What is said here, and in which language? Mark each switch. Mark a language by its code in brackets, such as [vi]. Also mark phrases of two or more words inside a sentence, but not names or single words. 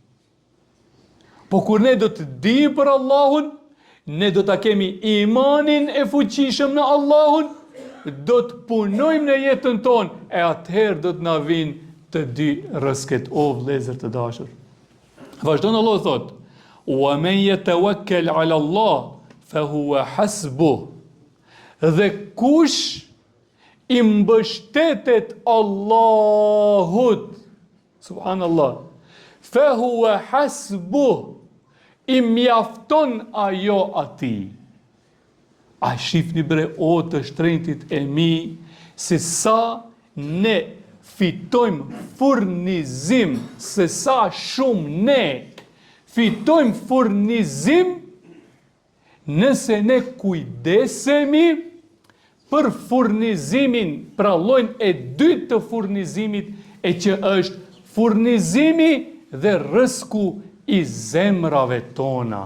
[sq] Po kur ne do të di për Allahun, ne do të kemi imanin e fuqishëm në Allahun, do të punojmë në jetën tonë, e atëherë do të na vinë të dy rrezikët o vëllezër të dashur. Vazhdon Allah thot: [ar] "ومن يتوكل على الله فهو حسبه." [sq] Dhe kush i mbështetet Allahut, subhanallah, [ar] فهو حسبه, [sq] i mjafton ajo ati. A shifni bre o të shtrenjtit e mi, se sa ne fitojmë furnizim, se sa shumë ne fitojmë furnizim, nëse ne kujdesemi për furnizimin, pra llojin e dytë të furnizimit, e që është furnizimi dhe rrezku i zemrave tona.